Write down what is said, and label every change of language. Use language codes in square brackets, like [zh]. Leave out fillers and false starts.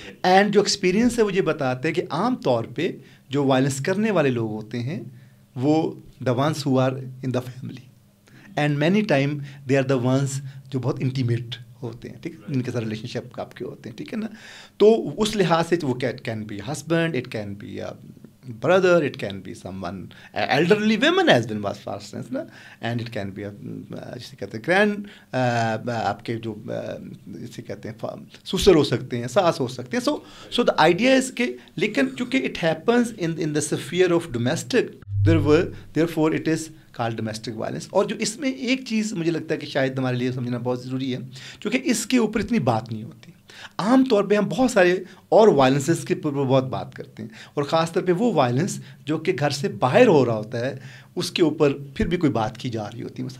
[ur] And جو experience ہے وہ یہ بتاتے ہیں کہ عام طور پہ جو وائلنس کرنے والے لوگ ہوتے ہیں وہ [en] the ones who are in the family, and many time they are the ones [ur] جو بہت انٹیمیٹ ہوتے ہیں, ٹھیک ہے, ان کے ساتھ ریلیشن شپ آپ کے ہوتے ہیں, ٹھیک ہے نا. تو اس لحاظ سے [en] وہ can be husband, it can be brother, it can be someone elderly women as well for instance na, and it can be جسے کہتے ہیں grand [ur] آپ کے جو جسے کہتے ہیں سسر ہو سکتے ہیں, [en] ساس ہو سکتے ہیں. so the idea is کہ لیکن چونکہ it happens in the sphere of domestic, therefore it is called domestic violence. [ur] اور جو اس میں ایک چیز مجھے لگتا ہے کہ شاید ہمارے لیے سمجھنا بہت ضروری ہے, چونکہ اس کے اوپر اتنی بات نہیں ہوتی. عام طور پہ ہم بہت سارے اور وائلنسز کے اوپر بہت بات کرتے ہیں, اور خاص طور پہ وہ وائلنس جو کہ گھر سے باہر ہو رہا ہوتا ہے اس کے اوپر پھر بھی کوئی بات کی جا رہی ہوتی ہے.